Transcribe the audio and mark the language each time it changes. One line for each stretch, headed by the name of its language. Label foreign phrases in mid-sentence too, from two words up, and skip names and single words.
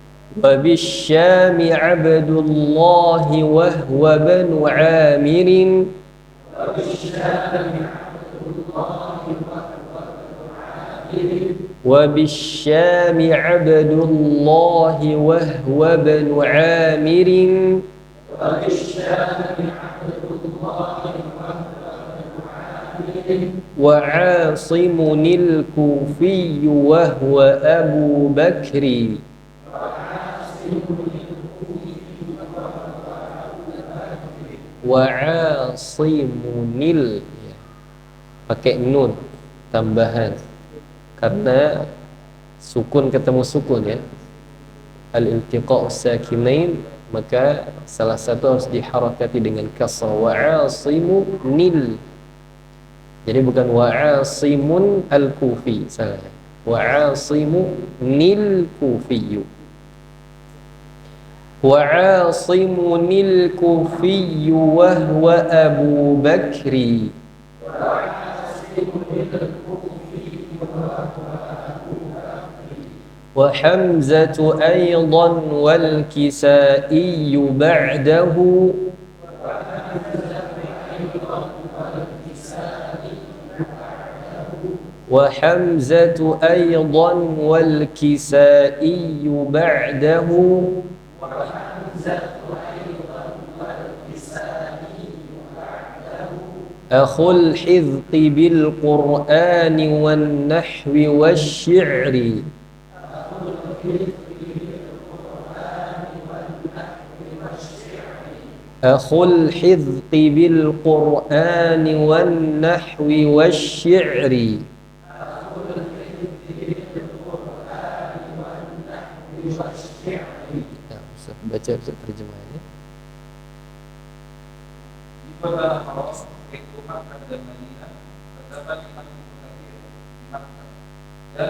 Arabic: وبالشام عبد الله وهو بن عامر وبالشام عبد الله وهو بن عامر وعاصم الكوفي وهو أبو بكر
Indonesian: Wa'asimunil, pakai nun tambahan karena sukun ketemu sukun ya,
Arabic: التقاء الساكنين,
Indonesian: maka salah satu harus diharakati dengan kasrah. Wa'asimunil, jadi bukan
Arabic: وعاصم الكوفي,
Indonesian: salah.
Arabic: وعاصمٌ الكوفيُّ. وعاصمٌ الكوفيُّ وهو أبو بكرٍ. وحمزةُ أيضاً والكسائيُّ بعدَه. وحمزةُ أيضاً والكسائيُّ بعدَه. أخو الحذق بالقرآن والنحو والشعر أخو الحذق بالقرآن والنحو والشعر.
Indonesian: Baca terjemahannya. Di dalam Arab yaitu Makkah dan Madinah terdapat Imam Mukathir di Makkah dan